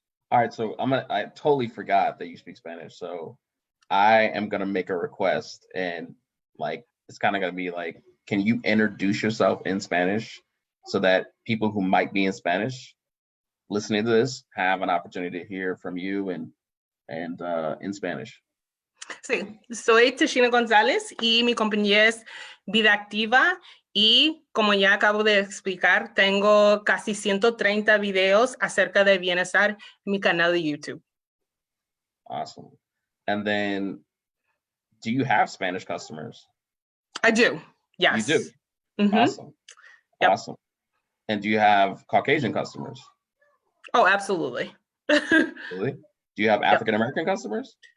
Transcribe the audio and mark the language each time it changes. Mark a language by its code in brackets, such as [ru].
[en] All right, so I totally forgot that you speak Spanish. So I am gonna make a request, and like it's kind of gonna be like, can you introduce yourself in Spanish so that people who might be in Spanish listening to this have an opportunity to hear from you and in Spanish? [es] Sí, soy Tashina González y mi compañía es Vida Activa, y como ya acabo de explicar, tengo casi 130 videos acerca de bienestar en mi canal de YouTube. [en] Awesome. And then, do you have Spanish customers? I do. Yes. You do. Mm-hmm. Awesome. Yep. Awesome. And do you have Caucasian customers? Oh, absolutely. Really? Do you have Yep. African American customers?